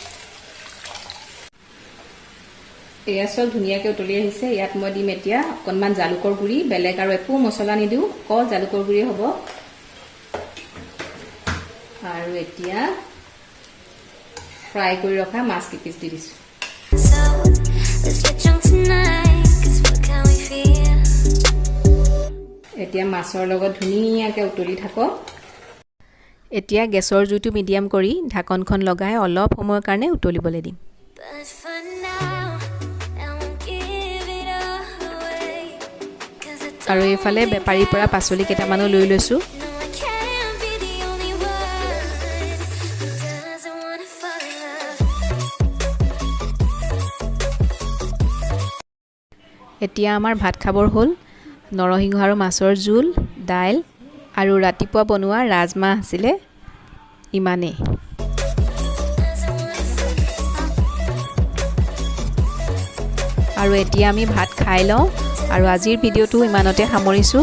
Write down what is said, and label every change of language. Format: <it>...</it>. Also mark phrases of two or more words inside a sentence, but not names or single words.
<as>এয়া চব ধুনীয়াকৈ উতলি আহিছে। ইয়াত মই দিম এতিয়া অকণমান জালুকৰ গুড়ি, বেলেগ আৰু একো মছলা নিদিওঁ, অকল জালুকৰ গুড়ি হ'ব। আৰু এতিয়া ফ্ৰাই কৰি ৰখা মাছ কেইপিচ দি দিছোঁ।</as> <en>So let's get drunk tonight, 'cause what can we feel?</en> <as>এতিয়া মাছৰ লগত ধুনীয়াকৈ উতলি থাকক। এতিয়া গেছৰ জুইটো মিডিয়াম কৰি ঢাকনখন লগাই অলপ সময়ৰ কাৰণে উতলিবলৈ দিম।</as> <en>But for now, I won't give it all away, 'cause I</en> <as>আৰু</as> <en>don't</en> <as>এইফালে</as> <en>think</en> <as>বেপাৰীৰ পৰা</as> <en>I'll</en> <as>পাচলি</as> <en>stay.</en> <as>কেইটামানো লৈ লৈছোঁ।</as> <en>No, I can't be the only one who doesn't wanna fall in love.</en> <as>এতিয়া আমাৰ ভাত খাবৰ হ'ল। নৰসিংহ আৰু মাছৰ জোল, দাইল আৰু ৰাতিপুৱা বনোৱা ৰাজমাহ আছিলে, ইমানেই। আৰু এতিয়া আমি ভাত খাই লওঁ আৰু আজিৰ ভিডিঅ'টো ইমানতে সামৰিছোঁ।</as>